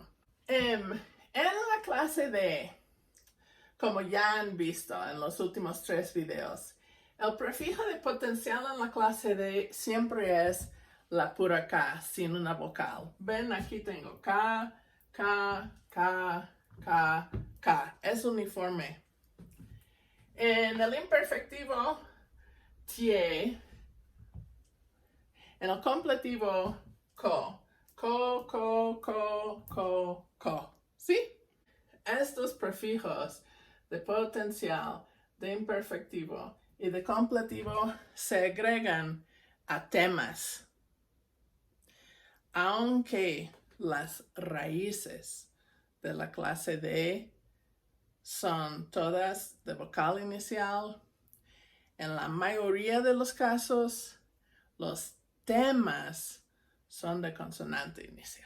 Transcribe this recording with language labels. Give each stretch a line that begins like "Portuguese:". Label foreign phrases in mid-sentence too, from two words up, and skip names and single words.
Spanish: En la clase D, como ya han visto en los últimos 3 videos, el prefijo de potencial en la clase D siempre es la pura K, sin una vocal. Ven, aquí tengo K, K, K, K, K. Es uniforme. En el imperfectivo, tie. En el completivo, co. Co, co, co, co, co. ¿Sí? Estos prefijos de potencial, de imperfectivo y de completivo se agregan a temas. Aunque las raíces de la clase D son todas de vocal inicial, en la mayoría de los casos, los temas son de consonante inicial.